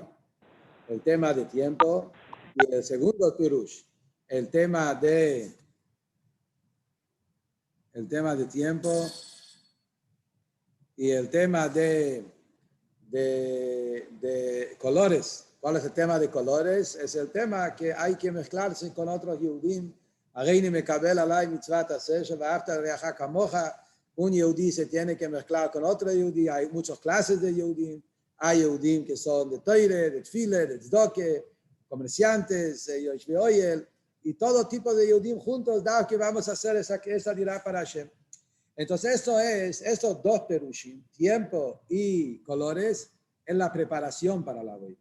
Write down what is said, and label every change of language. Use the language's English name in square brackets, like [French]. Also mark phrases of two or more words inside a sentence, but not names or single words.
[Spanish] El tema de tiempo y el segundo Pirush, el tema de tiempo y el tema de colores. ¿Cuál es el tema de colores? Es el tema que hay que mezclarse con otros Yehudim. [Hebrew] הריני מקבל עלי מצוות עשה של ואהבת לרעך כמוך. [Spanish] Un Yehudí se tiene que mezclar con otro Yehudí. Hay muchas clases de Yehudim. Hay Yehudim que son de Toire, de Tfile, de Tzdoke, comerciantes, [Hebrew] יושבי אוהל, [Spanish] y todo tipo de Yehudim juntos, da que vamos a hacer esa dirá para Hashem. Entonces, estos dos perushim, tiempo y colores, en la preparación para la avoide.